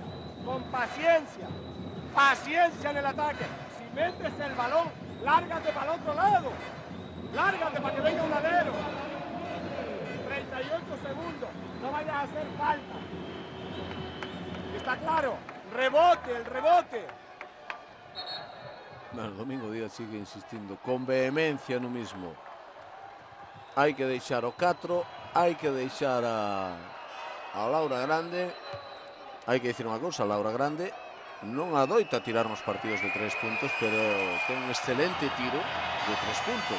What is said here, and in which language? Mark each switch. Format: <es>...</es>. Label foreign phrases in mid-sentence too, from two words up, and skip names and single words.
<es>Con paciencia. Paciencia en el ataque. Si metes el balón, lárgate para el otro lado. Lárgate para que venga un alero. 38 segundos. No vayas a hacer falta. ¿Está claro? Rebote, el rebote.</es> <gl>Bueno, Domingo Díaz sigue insistindo con vehemencia no mismo. Hai que deixar o 4, hai que deixar a Laura Grande. Hai que dicir unha cousa, Laura Grande non adoita tirar nos partidos de 3 puntos, pero ten un excelente tiro de 3 puntos.</gl>